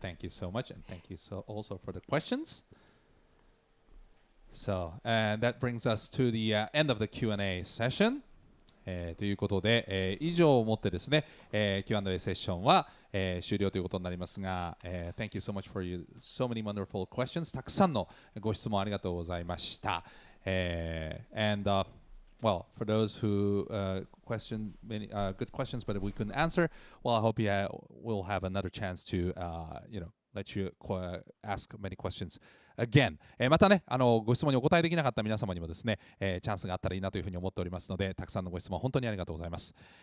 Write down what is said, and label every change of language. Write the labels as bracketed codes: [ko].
[en] Thank you so much, and thank you also for the questions. So, and that brings us to the end of the Q&A session. [ja] ということで、以上をもってですね、Q&A セッションは、終了ということになりますが、 [en] Thank you so much for so many wonderful questions. [ja] たくさんのご質問ありがとうございました。And [en] well, for those who questioned many good questions, but we couldn't answer, well, I hope we'll have another chance to, let you ask many questions again. [ja] またね、ご質問にお答えできなかった皆様にもですね、チャンスがあったらいいなというふうに思っておりますので、たくさんのご質問本当にありがとうございます。